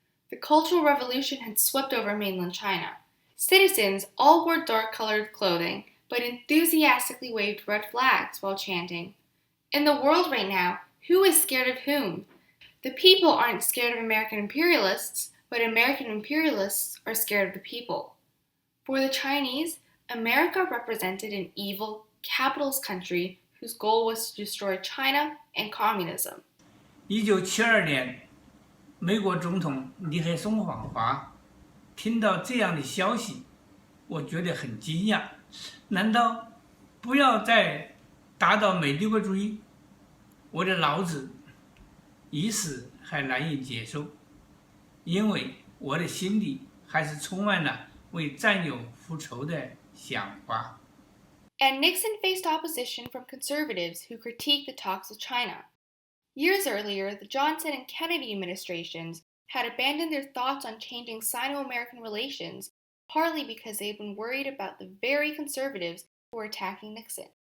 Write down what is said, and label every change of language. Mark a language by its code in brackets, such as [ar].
[en] The Cultural Revolution had swept over mainland China. Citizens all wore dark-colored clothing, but enthusiastically waved red flags while chanting, "In the world right now, who is scared of whom? The people aren't scared of American imperialists, but American imperialists are scared of the people." For the Chinese, America represented an evil, capitalist country whose goal was to destroy China and communism. [zh] 1972年，美国总统尼克松访华，听到这样的消息，我觉得很惊讶。难道不要再打倒美帝国主义？我的脑子一时还难以接受，因为我的心里还是充满了为战友复仇的想法。 [en] And Nixon faced opposition from conservatives who critiqued the talks with China. Years earlier, the Johnson and Kennedy administrations had abandoned their thoughts on changing Sino-American relations, partly because they had been worried about the very conservatives who were attacking Nixon.